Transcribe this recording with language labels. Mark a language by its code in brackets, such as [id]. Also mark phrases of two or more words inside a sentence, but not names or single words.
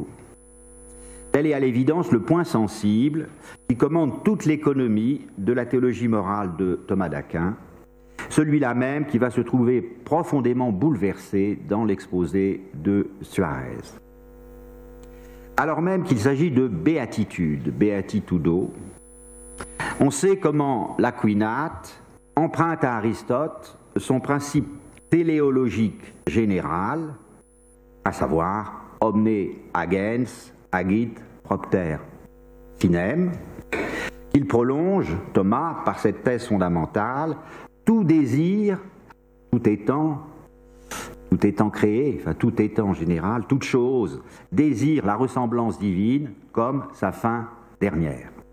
[fr] Tel est à l'évidence le point sensible qui commande toute l'économie de la théologie morale de Thomas d'Aquin, celui-là même qui va se trouver profondément bouleversé dans l'exposé de Suarez. Alors même qu'il s'agit de béatitude, Beatitudo, on sait comment l'Aquinate emprunte à Aristote son principe téléologique général, à savoir [la] omne agens agit propter finem, [fr] qu'il prolonge, Thomas, par cette thèse fondamentale: tout désir, tout étant créé, enfin tout étant en général, toute chose désire la ressemblance divine comme sa fin dernière.